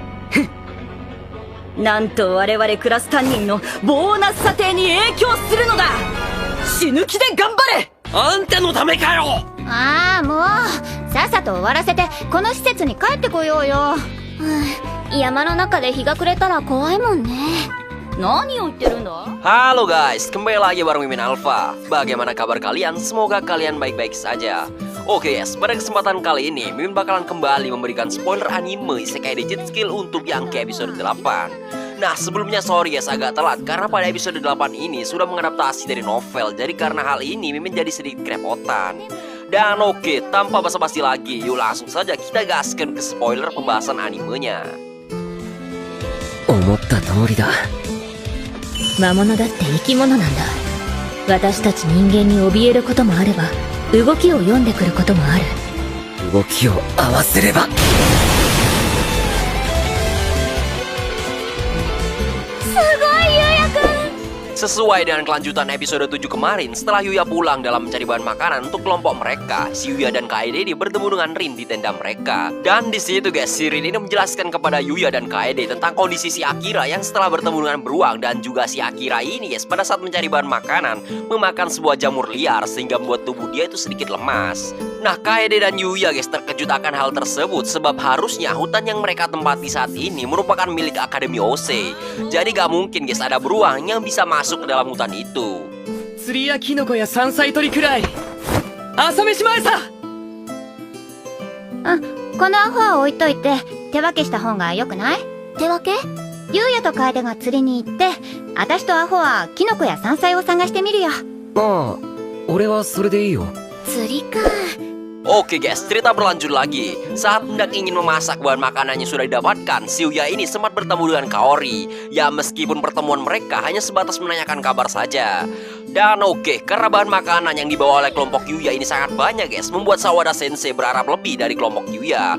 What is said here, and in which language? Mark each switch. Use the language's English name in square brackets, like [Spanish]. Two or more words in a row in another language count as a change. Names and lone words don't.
[Japanese] なんと我々クラス担任のボーナス査定に影響するのだ。死ぬ気で頑張れ。あんたのためかよ。ああ、もうさっさと終わらせてこの施設に帰ってこようよ。山の中で日が暮れたら怖いもんね。何を言ってるんだ。 [Indonesian] Halo guys, kembali lagi bareng Mimin Alpha. Bagaimana kabar kalian? Semoga kalian baik-baik saja. Oke guys, pada kesempatan kali ini Mimin bakalan kembali memberikan spoiler anime Isekai Digit Skill untuk yang ke episode 8. Nah sebelumnya [English] sorry guys [Indonesian] agak telat karena pada episode 8 ini sudah mengadaptasi dari novel. Jadi karena hal ini Mimin jadi sedikit kerepotan. Dan oke, tanpa basa-basi lagi, yuk langsung saja kita gaskan ke spoiler pembahasan animenya. [Japanese] 思った通りだ。魔物だって生き物なんだ。私たち人間に怯えることもあれば動きを読んでくることもある。動きを合わせれば。すごい、ゆうやくん。 [Indonesian] Sesuai dengan kelanjutan episode 7 kemarin, setelah Yuya pulang dalam mencari bahan makanan untuk kelompok mereka, si Yuya dan Kaede ini bertemu dengan Rin di tenda mereka. Dan di situ guys, si Rin ini menjelaskan kepada Yuya dan Kaede tentang kondisi si Akira yang setelah bertemu dengan beruang, dan juga si Akira ini guys pada saat mencari bahan makanan memakan sebuah jamur liar sehingga membuat tubuh dia itu sedikit lemas. Nah, Kaede dan Yuya guys terkejut akan hal tersebut sebab harusnya hutan yang mereka tempati saat ini merupakan milik Akademi Ose. Jadi gak mungkin guys ada beruang yang bisa masuk ke dalam hutan itu. [Japanese] 釣りやキノコや山菜採りくらい朝飯前さ。このアホは置いといて手分けした方がよくない？手分け？ゆうやと楓が釣りに行って、私とアホはキノコや山菜を探してみるよ。ああ、俺はそれでいいよ。釣りか。 [Indonesian] Oke guys, cerita berlanjut lagi. Saat hendak ingin memasak bahan makanannya sudah didapatkan, si Yuya ini sempat bertemu dengan Kaori. Ya meskipun pertemuan mereka hanya sebatas menanyakan kabar saja. Dan oke, karena bahan makanan yang dibawa oleh kelompok Yuya ini sangat banyak guys, membuat Sawada Sensei berharap lebih dari kelompok Yuya.